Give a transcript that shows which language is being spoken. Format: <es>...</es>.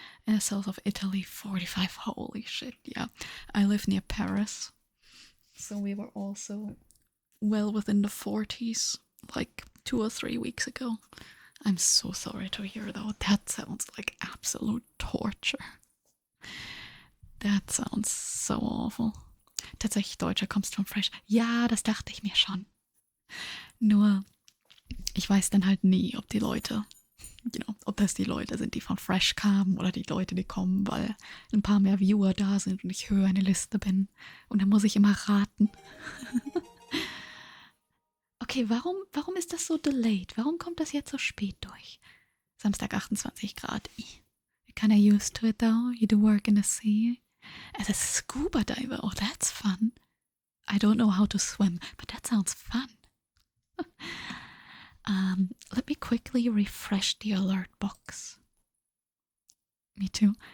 <en>And south of Italy, 45. Holy shit, yeah. I live near Paris. So we were also well within the 40s, like 2 or 3 weeks ago. I'm so sorry to hear though. That sounds like absolute torture. That sounds so awful.</en> <de>Tatsächlich Deutscher kommst von Fresh. Ja, das dachte ich mir schon. Nur, ich weiß dann halt nie, ob die Leute, ob das die Leute sind, die von Fresh kamen oder die Leute, die kommen, weil ein paar mehr Viewer da sind und ich höher eine Liste bin. Und dann muss ich immer raten. Okay, warum ist das so delayed? Warum kommt das jetzt so spät durch? Samstag 28 Grad.</de> <en>You're kinda used to it though. You do work in the sea. As a scuba diver, oh that's fun. I don't know how to swim, but that sounds fun. Let me quickly refresh the alert box. Me too.</en>